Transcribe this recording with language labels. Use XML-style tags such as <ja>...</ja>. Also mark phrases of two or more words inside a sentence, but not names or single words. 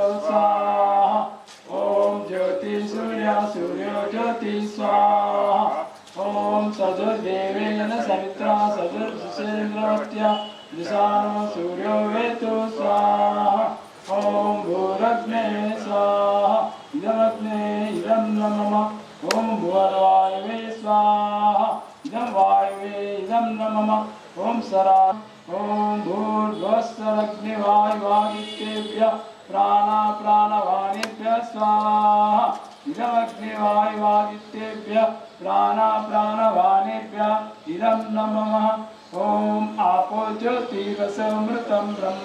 <sa>స్వాహా ఓం జ్యోతి సూర్య సూర్యో జ్యోతి స్వాహా ఓం సదుర్దేవేన సవిత్రా సదుర్శేంద్రవత్యా దిశానో సూర్యో వేతు స్వాహా ఓం భూరగ్నే స్వాహా ఇదమగ్నే ఇదం నమః ఓం భువనవాయవే స్వాహా इदं वायुवे इदं नमः ओम सरा ओम भूर्भुवस्सरग्निवायुवादित्येभ्यः प्राणवाणिभ्यः स्वाहा इदमग्निवायुवादित्येभ्यः प्राणवाणिभ्यः इदं नमः ओम आपो ज्योतिरसमृतं ब्रह्म</sa>